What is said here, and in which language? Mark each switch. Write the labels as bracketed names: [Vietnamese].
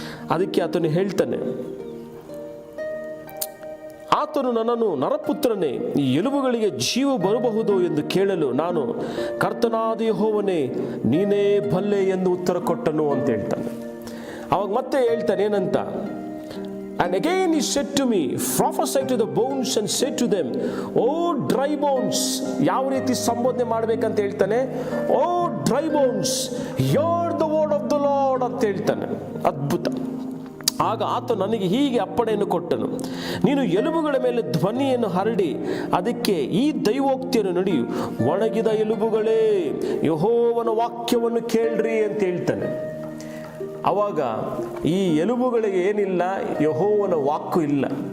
[Kannada] ಅದಕ್ಕೆ ಆತನು ಹೇಳ್ತಾನೆ, ಆತನು ನನ್ನನ್ನು, ನರಪುತ್ರನೇ, ಈ ಎಲುಬುಗಳಿಗೆ ಜೀವ ಬರಬಹುದು ಎಂದು ಕೇಳಲು ನಾನು, ಕರ್ತನಾದ ಯೆಹೋವನೇ, ನೀನೇ ಬಲ್ಲೆ ಎಂದು ಉತ್ತರ ಕೊಟ್ಟನು ಅಂತ ಹೇಳ್ತಾನೆ. ಅವಾಗ ಮತ್ತೆ ಹೇಳ್ತಾನೆ ಏನಂತ? [English] And again he said to me, prophesy to the bones and say to them, oh dry bones. [Kannada] ಯಾವ ರೀತಿ ಸಂಬೋಧನೆ ಮಾಡಬೇಕಂತ ಹೇಳ್ತಾನೆ? [English] oh dry bones, hear the word of the Lord [Kannada] ಅಂತ ಹೇಳ್ತಾನೆ. ಅದ್ಭುತ. ಆಗ ಆತ ನನಗೆ ಹೀಗೆ ಅಪ್ಪಣೆಯನ್ನು ಕೊಟ್ಟನು, ನೀನು ಎಲುಬುಗಳ ಮೇಲೆ ಧ್ವನಿಯನ್ನು ಹರಡಿ ಅದಕ್ಕೆ ಈ ದೈವೋಕ್ತಿಯನ್ನು ನುಡಿಯು, ಒಣಗಿದ ಎಲುಬುಗಳೇ, ಯೆಹೋವನ ವಾಕ್ಯವನ್ನು ಕೇಳ್ರಿ ಅಂತ ಹೇಳ್ತಾನೆ. ಅವಾಗ ಈ ಎಲುಬುಗಳಿಗೆ ಏನಿಲ್ಲ? ಯೆಹೋವನ ವಾಕ್ಕು ಇಲ್ಲ.